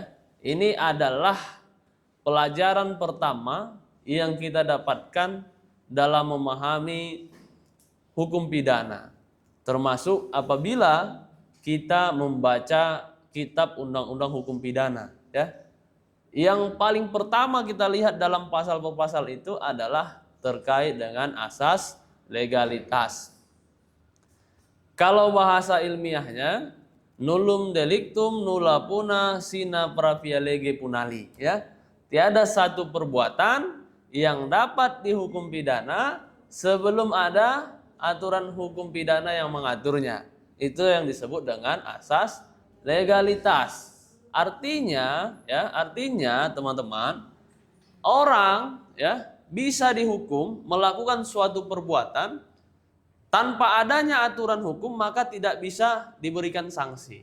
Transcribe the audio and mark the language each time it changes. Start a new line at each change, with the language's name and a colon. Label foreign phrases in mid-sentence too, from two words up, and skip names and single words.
Indonesian: Ini adalah pelajaran pertama yang kita dapatkan dalam memahami hukum pidana, termasuk apabila kita membaca kitab undang-undang hukum pidana ya. Yang paling pertama kita lihat dalam pasal per pasal itu adalah terkait dengan asas legalitas. Kalau bahasa ilmiahnya
Latin: nullum delictum nulla puna sine pravia lege punali
Indonesian: ya. Tiada satu perbuatan yang dapat dihukum pidana sebelum ada aturan hukum pidana yang mengaturnya. Itu yang disebut dengan asas legalitas. Artinya teman-teman, orang bisa dihukum melakukan suatu perbuatan tanpa adanya aturan hukum, maka tidak bisa diberikan sanksi.